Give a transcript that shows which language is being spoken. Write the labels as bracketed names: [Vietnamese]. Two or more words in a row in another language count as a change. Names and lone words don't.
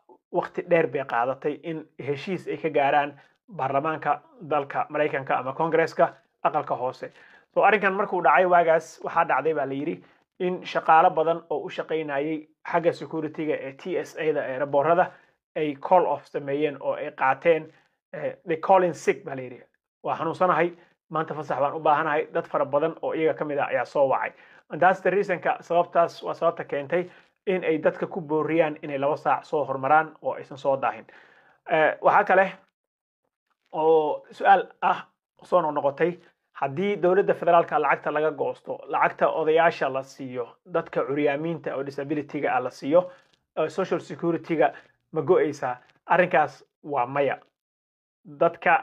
[Somali] waqti dheer bay qaadatay in heshiis ay ka gaaraan baarlamaanka dalka Mareykanka ama Congress-ka aqalka hoose so arrinkan markuu dhacay waagaas waxaa dhacday baa la yiri in shaqaale badan oo u shaqeynayay xagga security-ga ee TSA-da ee airportada ay [English] call off [Somali] sameeyeen oo ay qaateen [English] they call in sick [Somali] baa la yiri waa xanuunsanahay maanta fasax baan u baahanahay dad fara badan oo iyaga ka mid ah ayaa soo wacay [English] and that's the reason-ka [Somali] sababtaas waa sababta keentay in ay dadka ku booriyaan inay 2 saac soo hormaraan oo aysan soo daahin waxa kale oo su'aal ah soo noqotay haddii dawladda federaalka lacagta laga goosto lacagta odayaasha la siiyo dadka curyaamiinta oo disability-ga ah la siiyo [English] social security-ga [Somali] ma go'aysaa arrinkaas waa maya dadka